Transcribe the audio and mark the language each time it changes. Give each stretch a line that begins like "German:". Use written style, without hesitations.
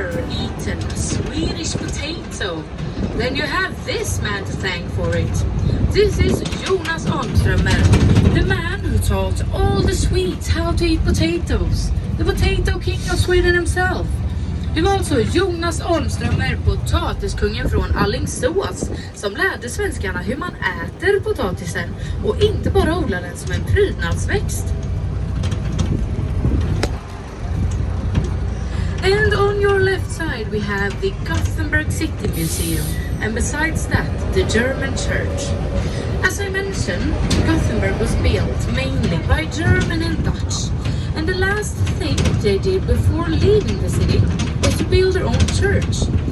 English: Eaten a Swedish potato, then you have this man to thank for it. This is Jonas Armströmer, the man who taught all the Swedes how to eat potatoes, the potato king of Sweden himself.
Swedish: Det var alltså Jonas Armströmer, potatiskungen från Alingsås, som lärde svenskarna hur man äter potatisen och inte bara odlar den som en prydnadsväxt.
English: And on your left side we have the Gothenburg City Museum, and besides that the German church. As I mentioned, Gothenburg was built mainly by German and Dutch, and the last thing they did before leaving the city was to build their own church.